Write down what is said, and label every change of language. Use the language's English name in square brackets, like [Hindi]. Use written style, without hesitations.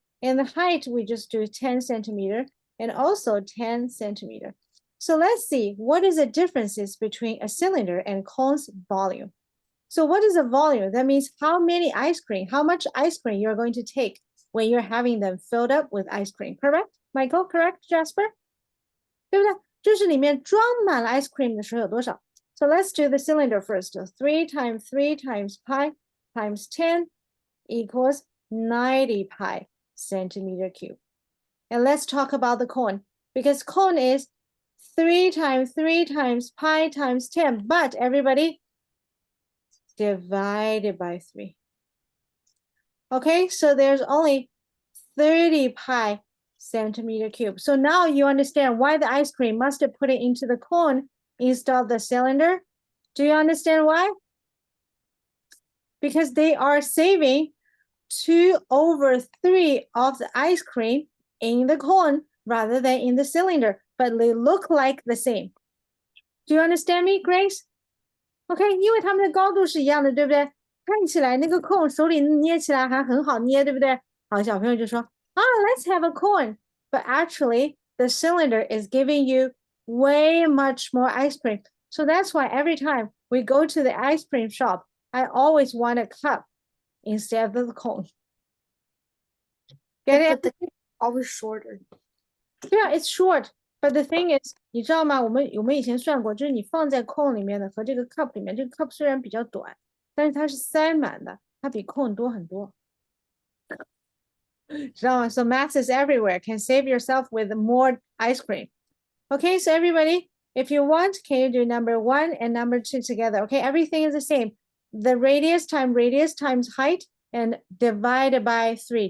[English] And the height, we just do 10 centimeter and also 10 centimeter. So let's see what is the differences between a cylinder and cone's volume. So what is the volume? That means how many ice cream, how much ice cream you're going to take when you're having them filled up with ice cream. Correct, Michael? Correct, Jasper? [Chinese] 对不对？就是里面装满了 ice cream 的时候有多少？ [English] So let's do the cylinder first. 3 times 3 times pi times 10 equals 90 pi centimeter cube. And let's talk about the cone, because cone is 3 times 3 times pi times 10, but everybody divided by 3. Okay, so there's only 30 pi centimeter cube. So now you understand why the ice cream must have put it into the cone instead of the cylinder. Do you understand why? Because they are saving 2/3 of the ice cream in the cone rather than in the cylinder, but they look like the same. Do you understand me, Grace? [Chinese] OK， 因为它们的高度是一样的，对不对？看起来那个 cone 手里捏起来还很好捏，对不对？好，小朋友就说啊， [English] let's have a cone. But actually, the cylinder is giving you way much more ice cream. So that's why every time we go to the ice cream shop, I always want a cup instead of the cone. Get it? But the always shorter. Yeah, it's short. But the thing is, [Chinese] 你知道吗？我们以前算过，就是你放在 cone 里面的和这个 cup 里面，这个 cup 虽然比较短，但是它是塞满的，它比 cone 多很多。知道吗？ [English] So math is everywhere. Can save yourself with more ice cream. Okay, so everybody, if you want, can you do number 1 and number 2 together? Okay, everything is the same. The radius times height and divided by 3.